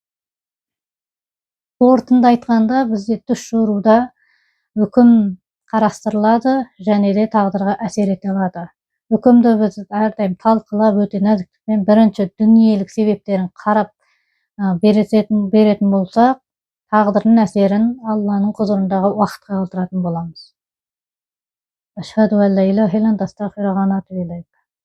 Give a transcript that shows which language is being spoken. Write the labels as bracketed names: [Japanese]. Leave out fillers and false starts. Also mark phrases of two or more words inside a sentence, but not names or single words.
[Kazakh] Қорытынды айтқанда, бізде түс жоруда үкім қарастырылады, және де тағдырға әсер ете алады. Үкімді біз әрдайым талқылап, өте нәзіктікпен бірінші дүниелік себептерін қарап беретін болсақ, тағдырдың әсерін Алланың құзырындағы уақытқа қалдыратын боламыз. [Arabic] أشهد أن لا إله إلا أنت أستغفرك وأتوب إليك.